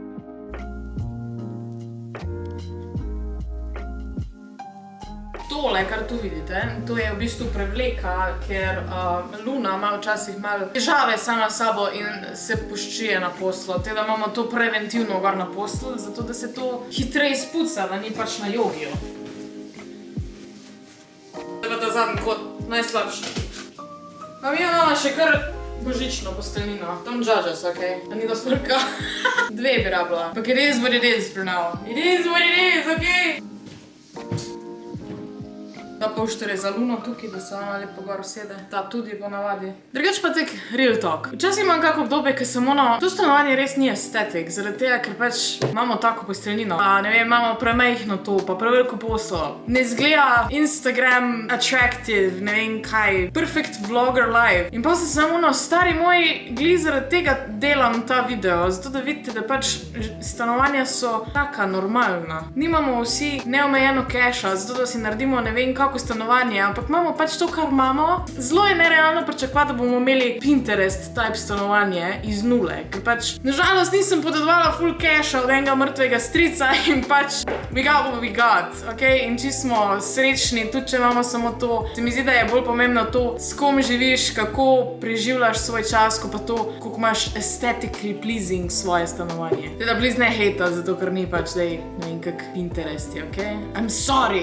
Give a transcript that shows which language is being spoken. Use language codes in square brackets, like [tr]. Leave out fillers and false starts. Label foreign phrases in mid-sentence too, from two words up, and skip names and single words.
[sl] Tole, kar tu vidite, to je v bistvu prevleka, ker Luna ima včasih malo težave sama s sabo in se puščije na poslu. Teda imamo to preventivno gor na poslu, zato da se to hitreje spuca, da ni pač na jogiju. Zdaj pa ta zadnji kot najslabši. Pa mi imamo še kar božično posteljnino. [en] Don't judge us, [sl] okej? Da ni do smrka. 2 bi rabila. [en] But it is what it is for now. It is what it is, [sl] okej? Ta pošter je za Luno tukaj, da se ona lepo gor usede. Ta tudi ponavadi. Drugač pa tek [en] real talk. [sl] Včasih imam kako obdobje, ker sem to stanovanje res ni estetik, zaradi tega, ker pač imamo tako posteljnino. Pa ne vem, imamo premejhno to, pa preveliko poslo. Ne zgleda Instagram attractive, ne vem kaj. [en] Perfect vlogger life. [sl] In pa se samo stari moj, glih zaradi tega delam ta video, zato da vidite, da pač stanovanja so taka normalna. Nimamo vsi neomejeno keša, zato da si naredimo ne vem kako stanovanje, ampak imamo pač to, kar imamo. Zelo je nerealno pričakovati, da bomo imeli Pinterest type stanovanje iz nule, ker pač nažalost nisem podedovala [en] full cash-a [sl] od enega mrtvega strica in pač [en] we got what we got, [sl] okej? In čisto smo srečni, tudi če imamo samo to. Se mi zdi, da je bolj pomembno to, s kom živiš, kako preživljaš svoj čas, ko pa to, koliko imaš [en] aesthetically pleasing [sl] svoje stanovanje. Teda please ne hejta, zato ker ni pač zdaj, ne vem, kak Pinterest je, okej? [en] I'm sorry!